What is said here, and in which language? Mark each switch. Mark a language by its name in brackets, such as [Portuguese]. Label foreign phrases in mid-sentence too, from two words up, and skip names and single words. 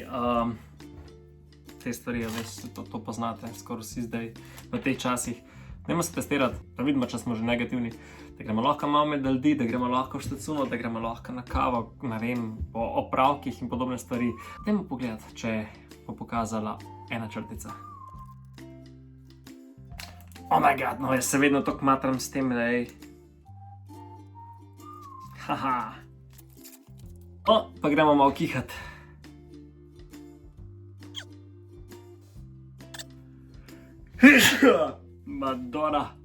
[Slovenian] Te stvari, to poznate, skoraj vsi zdaj v teh časih. Dajmo se testirati, da vidimo, če smo že negativni. Da gremo lahko malo med ljudi, da gremo lahko v štacuno, da gremo lahko na kavo, ne vem, po opravkih in podobne stvari. Dajmo pogledati, če bo pokazala ena črtica. [English] Oh my god, [Slovenian] no jaz se vedno tako matram s tem, da Haha. Pa gremo malo kihat. Madonna.